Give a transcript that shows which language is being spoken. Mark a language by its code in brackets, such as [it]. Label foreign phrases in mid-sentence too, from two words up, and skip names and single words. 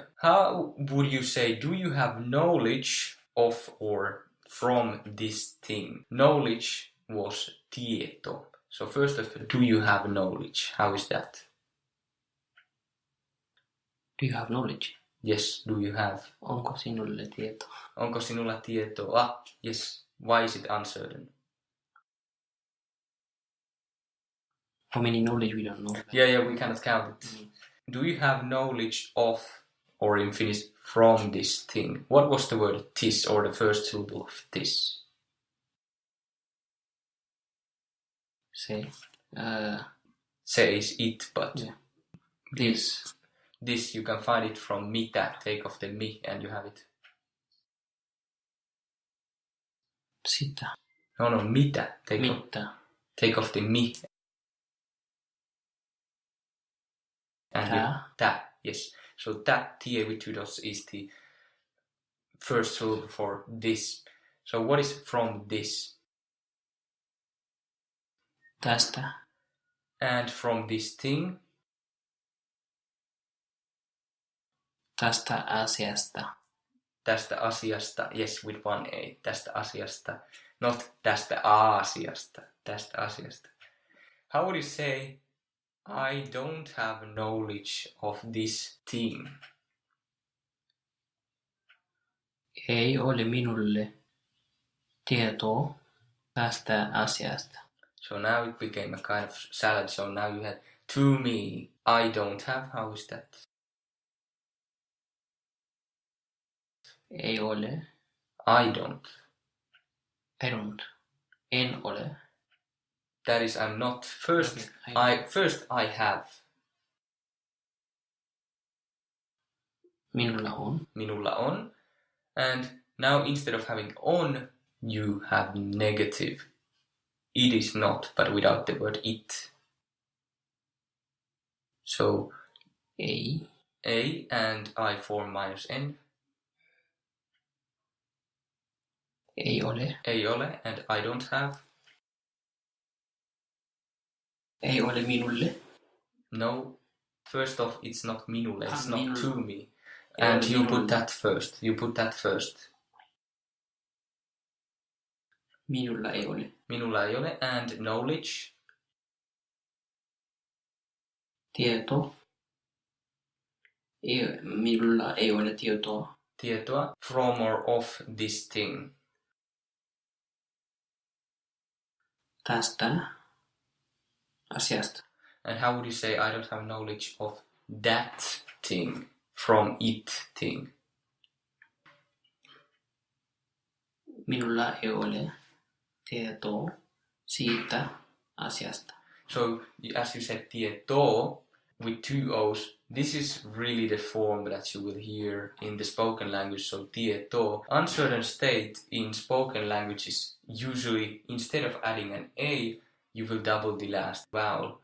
[en] How would you say, do you have knowledge of or from this thing? Knowledge was tieto. So first of all, do you have knowledge? How is that? Do you have knowledge? Yes, do you have? [fi] Onko sinulle tieto? Onko sinulla tietoa? [en] Yes. Why is it uncertain? How many knowledge we don't know? Yeah, we cannot count it. Do you have knowledge of, or in Finnish, from this thing? What was the word this, or the first syllable of this? [fi] Se. [en] Se is it, but... Yeah. This. This, you can find it from mitä, take off the mi, and you have it. [fi] Sitä. No, mitä. [en] Take off the mi. And tää, yes. So that, tie with two dots, is the first syllable for this. So what is from this? [fi] Tästä. [en] And from this thing? [fi] Tästä asiasta. Tästä asiasta, [en] yes, with one A. [fi] Tästä asiasta, not tästä Aasiasta. Tästä asiasta. [en] How would you say, I don't have knowledge of this thing? [fi] Ei ole minulle tietoa tästä asiasta. [en] So now it became a kind of salad. So now you had to me. I don't have. How is that? [fi] Ei ole. [en] I don't. [fi] En ole. [en] That is, I'm not. First, Okay, I have. [fi] Minulla on. [en] And now instead of having on, you have negative. It is not, but without the word it. So, [fi] Ei. [en] A and I form minus N. [fi] Ei ole. [en] And I don't have. [fi] Ei ole minulle. [en] No. First off, it's not minulle, it's not [fi] minulle. [en] to me. And you put that first. [fi] Minulla ei ole. Minulla ei ole. [en] And knowledge. [fi] Tieto. Minulla ei ole tietoa [en] tietoa from or of this thing. [fi] Tästä asiasta. [en] And how would you say I don't have knowledge of that thing from it thing? [fi] Minulla ei ole tietoa siitä asiasta. [en] So as you said tieto with two O's, this is really the form that you will hear in the spoken language. So tieto, uncertain state in spoken language is usually, instead of adding an A, you will double the last vowel.